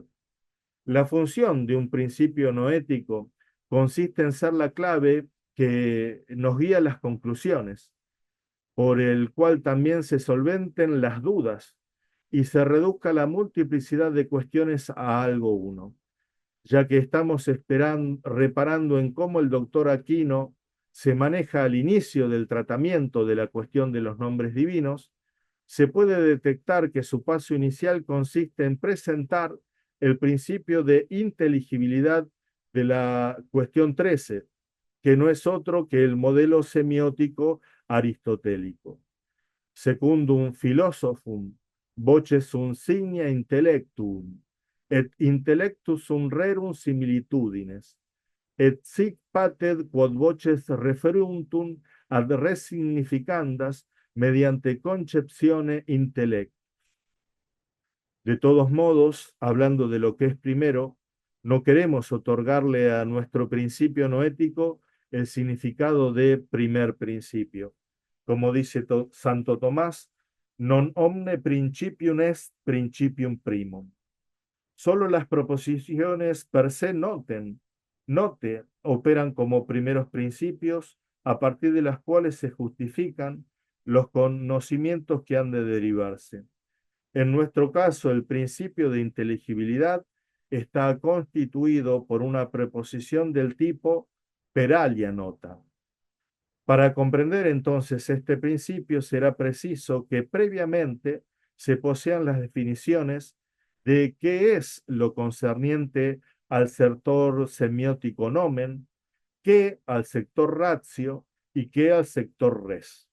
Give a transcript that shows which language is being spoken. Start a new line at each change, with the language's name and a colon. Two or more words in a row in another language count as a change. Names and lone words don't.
Spanish: La función de un principio noético consiste en ser la clave que nos guía a las conclusiones, por el cual también se solventen las dudas y se reduzca la multiplicidad de cuestiones a algo uno, ya que estamos reparando en cómo el doctor Aquino se maneja al inicio del tratamiento de la cuestión de los nombres divinos. Se puede detectar que su paso inicial consiste en presentar el principio de inteligibilidad de la cuestión 13, que no es otro que el modelo semiótico aristotélico.
Latin: Secundum philosophum, voce sunt signia intellectum, et intellectus sunt rerum similitudines, et sic patet quod voces referuntum ad res significandas mediante conceptione intellect.
Spanish: De todos modos, hablando de lo que es primero, no queremos otorgarle a nuestro principio noético el significado de primer principio. Como dice Santo Tomás,
Latin: non omne principium est principium primum.
Spanish: Solo las proposiciones
Latin: per se note
Spanish: operan como primeros principios a partir de las cuales se justifican los conocimientos que han de derivarse. En nuestro caso, el principio de inteligibilidad está constituido por una preposición del tipo
Latin: per alia nota.
Spanish: Para comprender entonces este principio será preciso que previamente se posean las definiciones de qué es lo concerniente al sector semiótico nomen, qué al sector ratio y qué al sector res.